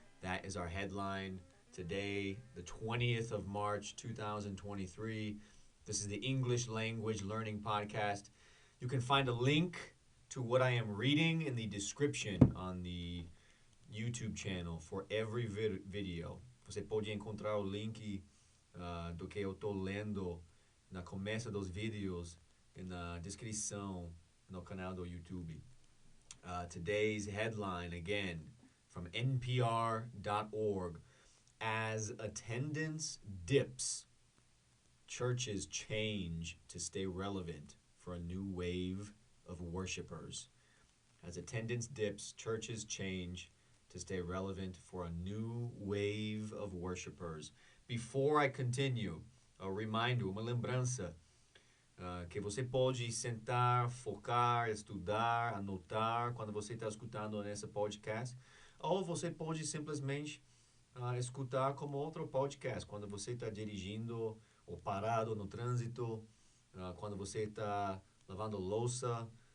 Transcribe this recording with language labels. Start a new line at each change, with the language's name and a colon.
English: That is our headline today, the 20th of March, 2023. This is the English Language Learning Podcast. You can find a link to what I am reading in the description on the YouTube channel for every video.
Portuguese: Você pode encontrar o link do que eu estou lendo na começa dos vídeos e na descrição no canal do YouTube.
English: Today's headline, again, from npr.org. As attendance dips, churches change to stay relevant for a new wave of worshipers. As attendance dips, churches change to stay relevant for a new wave of worshipers. Before I continue, a reminder,
Portuguese: uma lembrança, que você pode sentar, focar, estudar, anotar quando você está escutando nesse podcast, ou você pode simplesmente escutar como outro podcast, quando você está dirigindo ou parado no trânsito, quando você está lavando louça,